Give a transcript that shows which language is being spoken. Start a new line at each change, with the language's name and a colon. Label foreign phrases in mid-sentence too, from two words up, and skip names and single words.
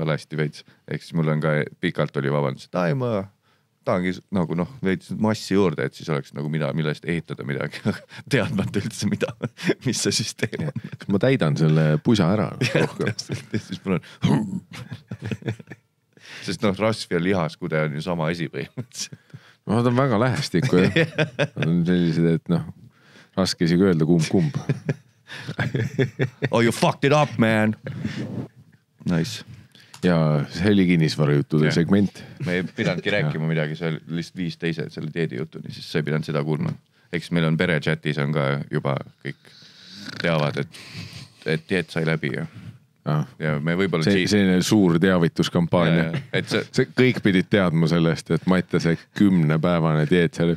Estonian: Ehk siis mul on ka pikalt oli vabandus, et ma tahangi nagu noh, veits massi juurde, et siis oleks nagu millest ehitada midagi, teadmata üldse mis see süsteem on. Ma täidan selle pusa ära rohkem. Siis mul on sest noh, rasv ja lihaskude on ju sama asi põhimõtteliselt. No nad on väga lähestikku ja nad on sellised, et noh, raske isegi öelda kumb.
English: Oh, you fucked it up, man! Nice.
Estonian: Ja see oli kinnisvarajuttude segment. Me ei pidanudki rääkima midagi, see oli lihtsalt 5 teise selle dieedi jutuni, siis sa ei pidanud seda kuulma. Eks meil on perechatis on ka juba kõik teavad, et dieet sai läbi ja me võib-olla selline suur teavituskampaania. See kõik pidid teadma sellest, et Mattiase 10-päevane dieet seal.